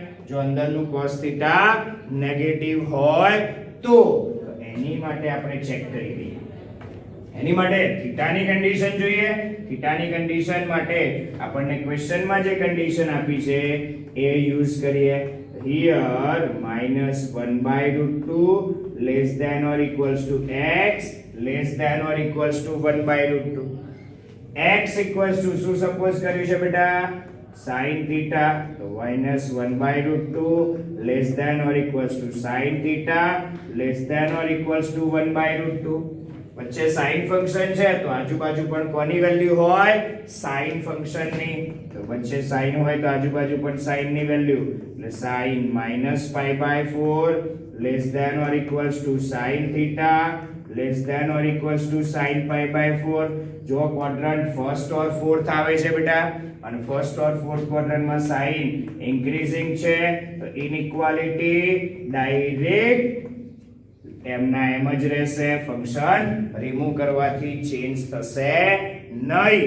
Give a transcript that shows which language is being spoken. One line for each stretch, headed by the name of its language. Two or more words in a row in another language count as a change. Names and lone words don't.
Gujarati: જો અંદરનું cos θ નેગેટિવ હોય તો. એની માટે આપણે ચેક કરી લઈએ. એની માટે થીટાની કન્ડિશન જોઈએ. થીટાની કન્ડિશન માટે આપણને ક્વેશ્ચનમાં જે કન્ડિશન આપી છે એ યુઝ કરીએ.
English: here -1/√2 less than or equals to x less than or equals to 1/√2. x equals to
Gujarati: શું સપોઝ કર્યું છે બેટા?
English: sin theta. તો -1/√2 less than or equals to sin theta less than or equals to 1/√2.
Gujarati: વચ્ચે sin ફંક્શન છે તો આજુબાજુ પણ કોની વેલ્યુ હોય? sin ફંક્શન ની. તો વચ્ચે sin હોય તો આજુબાજુ પણ sin ની વેલ્યુ, એટલે
English: sin -π/4 less than or equals to sin theta less than or equals to sin π/4.
Gujarati: જો
English: quadrant first or fourth
Gujarati: આવે છે બેટા, અને
English: first or fourth quadrantમાં sine increasing
Gujarati: છે તો
English: inequality direct
Gujarati: એમના એમ જ રહેશે.
English: function remove
Gujarati: કરવાથી ચેન્જ થશે નહીં.